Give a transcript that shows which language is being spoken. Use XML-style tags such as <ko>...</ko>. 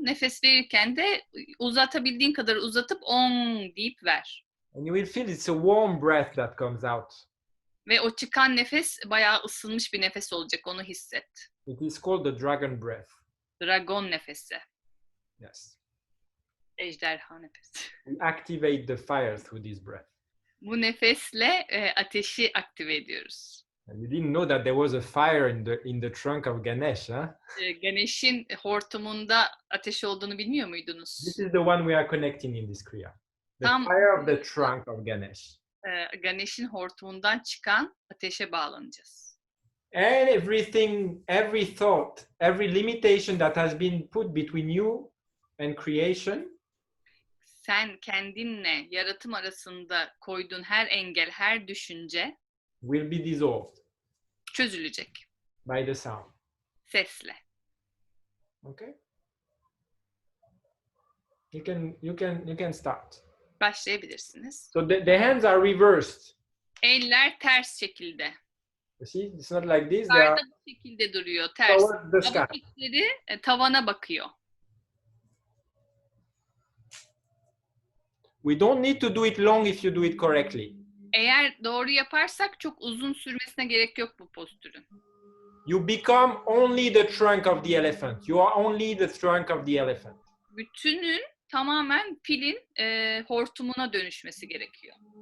<tr>Nefes verirken de uzatabildiğin kadar uzatıp deyip ver.</tr> <en>And you will feel it's a warm breath that comes out.</en> <tr>Ve o çıkan nefes bayağı ısınmış bir nefes olacak. Onu hisset.</tr> <en>It is called the dragon breath.</en> <tr>Dragon nefesi.</tr> <en>Yes.</en> <tr>Ejderha nefesi.</tr> <en>We activate the fire through this breath.</en> <tr>Bu nefesle ateşi aktive ediyoruz.</tr> <en>And you didn't know that there was a fire in the trunk of Ganesha.</en> <tr>Ganesh'in hortumunda ateş olduğunu bilmiyor muydunuz?</tr> <en>This is the one we are connecting in this kriya. The</en> <tr>Tam,</tr> <en>fire of the trunk of Ganesh.</en> <tr>Ganesh'in hortumundan çıkan ateşe bağlanacağız.</tr> <en>And everything, every thought, every limitation that has been put between you and creation</en> <tr>Sen kendinle yaratım arasında koyduğun her engel, her düşünce</tr> <en>will be dissolved</en> <tr>çözülecek.</tr> <en>by the sound.</en> <tr>Sesle.</tr> <en>Okay? You can start.</en> <tr>Başlayabilirsiniz.</tr> <en>So the hands are reversed.</en> <tr>Eller ters şekilde.</tr> <en>You see, it's not like this. They are</en> <tr>Yukarıda bu şekilde duruyor, ters.</tr> <en>towards the sky.</en> <tr>Avuç içleri tavana bakıyor.</tr> <en>We don't need to do it long if you do it correctly.</en> <tr>Eğer doğru yaparsak çok uzun sürmesine gerek yok bu postürün.</tr> <en>You become only the trunk of the elephant. You are only the trunk of the elephant.</en> <tr>Bütünün tamamen filin hortumuna dönüşmesi gerekiyor.</tr>